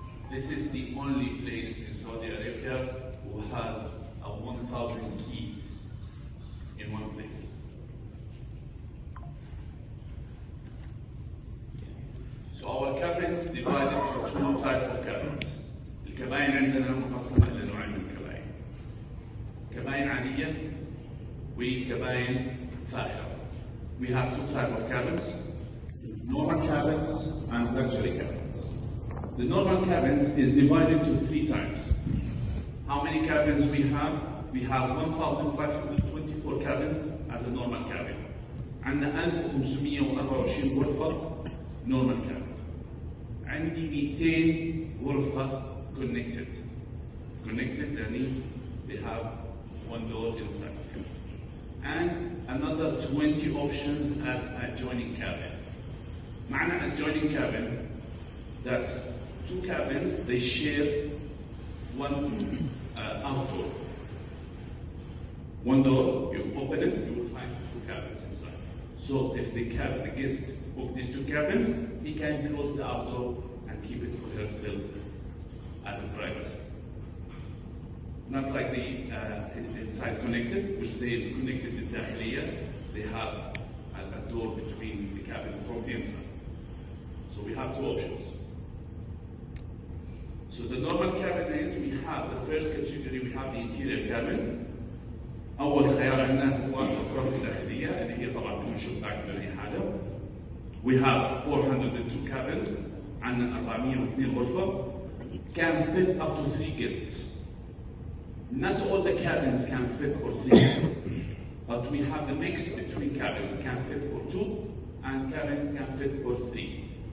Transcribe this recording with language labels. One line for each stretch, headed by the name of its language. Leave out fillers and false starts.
English: This is the only place in Saudi Arabia who has a 1,000 key in one place. So our cabins divided to two types of cabins.
Arabic: الكباين عندنا مقسمة إلى نوعين من الكباين. كباين عادية وكباين فاخرة.
English: We have two types of cabins, normal cabins and luxury cabins. The normal cabins is divided to three types. How many cabins we have? We have 1,524 cabins as a normal cabin.
Arabic: عندنا 1524 غرفة
English: normal cabin.
Arabic: عندي 200 غرفة connected.
English: Connected يعني they have one door inside. And another 20 options as adjoining cabin. معنى adjoining cabin, that's two cabins, they share one outdoor. One door, you open it, you will find two cabins inside. So if the guest book these two cabins, he can close the outdoor and keep it for himself as a privacy. Not like the inside connected, which they connected to الداخلية, they have a door between the cabin from the inside. So we have two options. So the normal cabin is, we have the first category, we have the interior cabin.
Arabic: أول خيار عندنا هو الغرف الداخلية اللي هي طبعا بدون شباك بدون أي حاجة.
English: We have 402 cabins,
Arabic: عندنا 402 غرفة,
English: can fit up to 3 guests. Not all the cabins can fit for 3 guests, but we have the mix between cabins can fit for 2 and cabins can fit for 3.